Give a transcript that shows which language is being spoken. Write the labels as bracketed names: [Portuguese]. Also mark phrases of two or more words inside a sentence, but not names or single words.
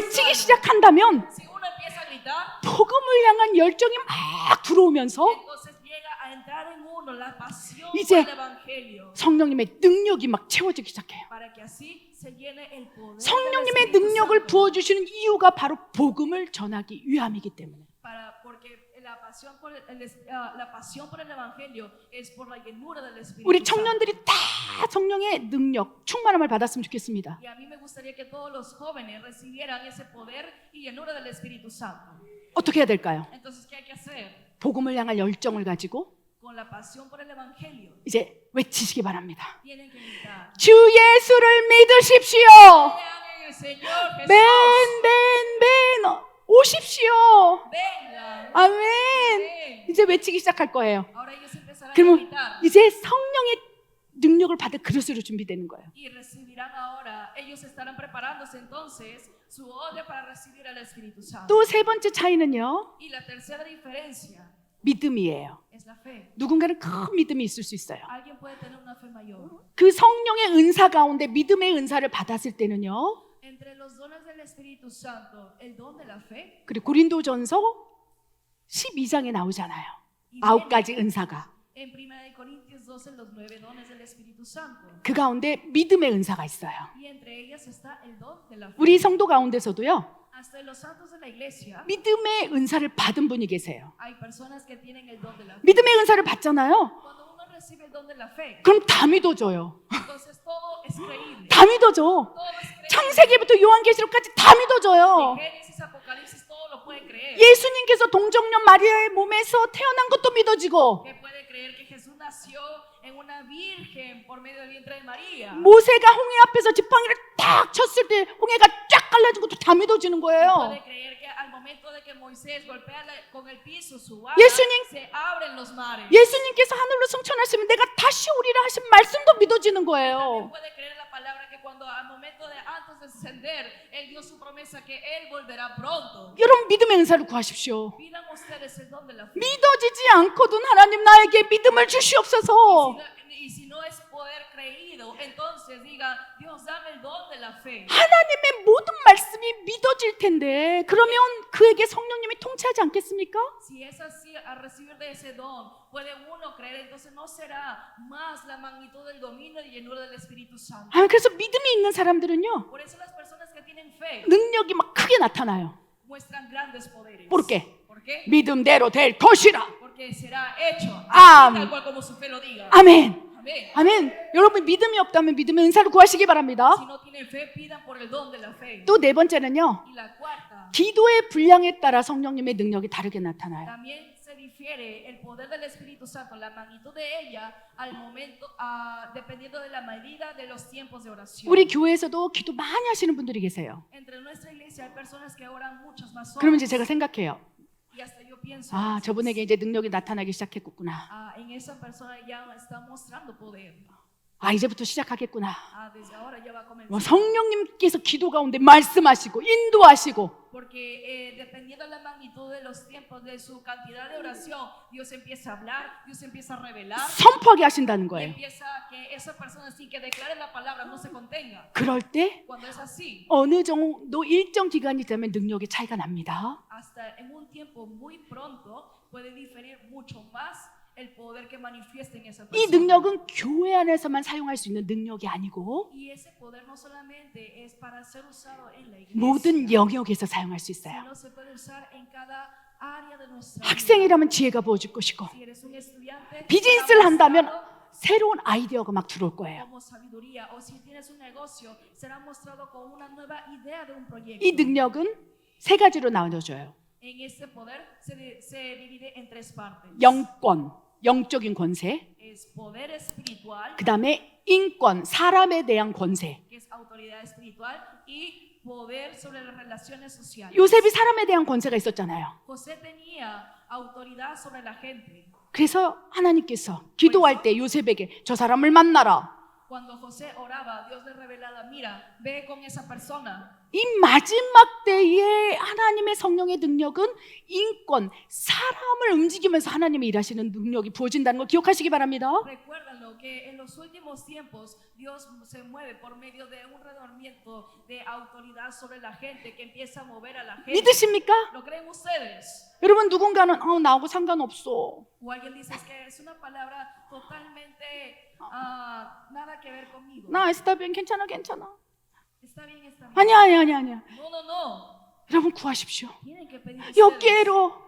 [Korean] 외치기 [Spanish] salvo. [Korean] 시작한다면 [Spanish] Si uno empieza a gritar, [Korean] 복음을 향한 열정이 막 들어오면서 [Spanish] entonces llega a entrar en uno la pasión [Korean] 이제 [Spanish] por el Evangelio, [Korean] 성령님의 능력이 막 채워지기 시작해요. [Spanish] para que así se llene el poder del [Korean] 성령님의 [Spanish] Espíritu [Korean] 능력을 [Spanish] Santo. [Korean] 부어주시는 이유가 바로 복음을 전하기 위함이기 때문에. [Spanish] Porque la pasión por el Evangelio es por la llenura del Espíritu [Korean] 우리 [Spanish] Santo. [Korean] 청년들이 다 성령의 능력, 충만함을 받았으면 좋겠습니다. [Spanish] Y a mí me gustaría que todos los jóvenes recibieran ese poder y llenura del Espíritu Santo. [Korean] 어떻게 해야 될까요? [Spanish] Entonces, ¿qué hay que hacer? [Korean] 복음을 향할 열정을 가지고 [Spanish] Con la pasión por el Evangelio, [Korean] 이제 외치시기 바랍니다. [Spanish] tienen que gritar. [Korean] 주 예수를 믿으십시오. [Spanish] Crean en el Señor Jesús. [Korean] 맨 오십시오. [Spanish] Vengan. [Korean] 아멘. [Spanish] Ven. [Korean] 이제 외치기 시작할 거예요. [Spanish] Ahora ellos empezarán a [Korean] 그러면 [Spanish] gritar [Korean] 이제 성령의 능력을 받을 그릇으로 준비되는 거예요. [Spanish] y recibirán ahora. Ellos estarán preparándose entonces su odre para recibir al Espíritu Santo. [Korean] 또 세 번째 차이는요. [Spanish] Y la tercera diferencia [Korean] 믿음이에요. [Spanish] es la fe. [Korean] 누군가는 큰 믿음이 있을 수 있어요. [Spanish] Alguien puede tener una fe mayor. [Korean] 그 성령의 은사 가운데 믿음의 은사를 받았을 때는요. [Spanish] Entre los dones del Espíritu Santo, el don de la fe, [Korean] 그리고 고린도전서 12장에 나오잖아요. [Spanish] y [Korean] 9가지 [Spanish] viene [Korean] 은사가. [Spanish] en 1 Corintios 12 los 9 dones del Espíritu Santo. [Korean] 그 가운데 믿음의 은사가 있어요. [Spanish] Y entre ellas está el don de la fe. [Korean] 우리 성도 가운데서도요. [Spanish] Hasta en los santos de la iglesia [Korean] 믿음의 은사를 받은 분이 계세요. [Spanish] hay personas que tienen el don de la fe. [Korean] 믿음의 은사를 받잖아요. [Spanish] Cuando uno recibe el don de la fe, [Korean] 그럼 다 믿어줘요. [Spanish] entonces todo es creíble. [Korean] 다 믿어줘. [Spanish] Todo es creíble. [Korean] 창세기부터 요한계시록까지 다 믿어줘요. [Spanish] De Génesis, Apocalipsis, todo lo puede creer. [Korean] 예수님께서 동정녀 마리아의 몸에서 태어난 것도 믿어지고, [Spanish] Que puede creer que Jesús nació en una virgen por medio del vientre de María. [Korean] 모세가 홍해 앞에서 지팡이를 딱 쳤을 때 홍해가 쫙 갈라진 것도 다 믿어지는 거예요. [Spanish] Puede creer que al momento de que Moisés golpea con el piso su vara, [Korean] 예수님- [Spanish] se abren los mares. [Korean] 예수님께서 하늘로 승천하시면 내가 다시 오리라 하신 말씀도 믿어지는 [Spanish] También [Korean] 거예요. [Spanish] puede creer la palabra que cuando al momento de antes de descender, Él dio su promesa que Él volverá pronto. [Korean] 여러분 믿음의 은사를 구하십시오. [Spanish] Pidan ustedes el don de la fe. [Korean] 믿어지지 않거든 하나님 나에게 믿음을 주시옵소서. [Spanish] Y si no es poder creído, entonces diga, Dios, dame el don de la fe. [Korean] 하나님의 모든 말씀이 믿어질 텐데 그러면 그에게 성령님이 통치하지 않겠습니까? [Spanish] Si es así, al recibir de ese don, puede uno creer, entonces no será más la magnitud del dominio y llenura del Espíritu Santo. [Korean] 그래서 믿음이 있는 사람들은요 [Spanish] Por eso las personas que tienen fe [Korean] 능력이 막 크게 나타나요. [Spanish] muestran grandes poderes. ¿Por qué? ¿Por qué? [Korean] 믿음대로 될 것이라. [Spanish] Porque será hecho Am- así, tal cual como su fe lo diga. [Korean] 아멘. [Spanish] Amén. [Korean] 아멘. 여러분 믿음이 없다면 믿음의 은사를 구하시기 바랍니다. [Spanish] Si no tienen fe, pidan por el don de la fe. [Korean] 또 네 번째는요. [Spanish] Y la cuarta, [Korean] 기도의 분량에 따라 성령님의 능력이 다르게 나타나요. [Spanish] también se difiere el poder del Espíritu Santo, la magnitud de ella, al momento, dependiendo de la medida de los tiempos de oración. [Korean] 우리 교회에서도 기도 많이 하시는 분들이 계세요. [Spanish] Entre nuestra iglesia hay personas que oran muchas más [Korean] 그러면 [Spanish] horas. [Korean] 이제 제가 생각해요. [Spanish] Y hasta yo pienso, [Korean] 아, 저분에게 이제 능력이 나타나기 시작했구나. [Spanish] en esa persona ya está mostrando poder. [Korean] 아, 이제부터 시작하겠구나. [Spanish] Desde ahora ya va a comenzar. [Korean] 뭐 성령님께서 기도 가운데 말씀하시고 인도하시고 [Spanish] Porque dependiendo de la magnitud de los tiempos, de su cantidad de oración, Dios empieza a hablar, Dios empieza a revelar, [Korean] 선포하게 하신다는 [Spanish] y [Korean] 거예요. [Spanish] empieza que esa persona sin que declare la palabra no se contenga. [Korean] 그럴 때 [Spanish] Cuando es así, [Korean] 어느 정도 일정 기간이 되면 능력의 차이가 납니다. [Spanish] hasta en un tiempo muy pronto puede diferir mucho más el poder que manifiesta en esa [Korean] 이 [Spanish] persona. [Korean] 능력은 교회 안에서만 사용할 수 있는 능력이 아니고 [Spanish] Y ese poder no solamente es para ser usado en la iglesia, [Korean] 모든 영역에서 사용할 수 있어요. [Spanish] sino se puede usar en cada área de nuestra vida. [Korean] 학생이라면 지혜가 부어질 것이고 [Spanish] Si eres un estudiante, [Korean] 비즈니스를 [Spanish] será [Korean] 한다면 [Spanish] mostrado [Korean] 새로운 아이디어가 막 들어올 거예요. [Spanish] como sabiduría, o si tienes un negocio, será mostrado con una nueva idea de un proyecto. [Korean] 이 능력은 세 가지로 나눠져요. [Spanish] En este poder se divide en tres partes. [Korean] 영권, 영적인 권세, [Spanish] Es poder espiritual, [Korean] 그 다음에 인권, 사람에 대한 권세. [Spanish] que es autoridad espiritual, y poder sobre las relaciones sociales. [Korean] 요셉이 사람에 대한 권세가 있었잖아요. [Spanish] José tenía autoridad sobre la gente. [Korean] 그래서 하나님께서 기도할 때 요셉에게 저 사람을 만나라. [Spanish] Cuando José oraba, Dios le revelaba, mira, ve con esa persona. [Korean] 이 마지막 때에 하나님의 성령의 능력은 인권, 사람을 움직이면서 하나님이 일하시는 능력이 부어진다는 걸 기억하시기 바랍니다. [Spanish] Recuérdalo que en los últimos tiempos Dios se mueve por medio de un renovamiento de autoridad sobre la gente que empieza a mover a la gente. [Korean] 믿으십니까? [Spanish] ¿Lo creen ustedes? [Korean] 여러분 누군가는 나하고 상관없어. [Spanish] O alguien dice es que es una palabra totalmente nada que ver conmigo. [Korean] 나 [Spanish] está bien [Korean] 괜찮아. [Spanish] Está bien, está bien. [Korean] 아니야. [Spanish] No, no, no. [Korean] 여러분 구하십시오. [Spanish] Tienen que pedir Yo ustedes. quiero.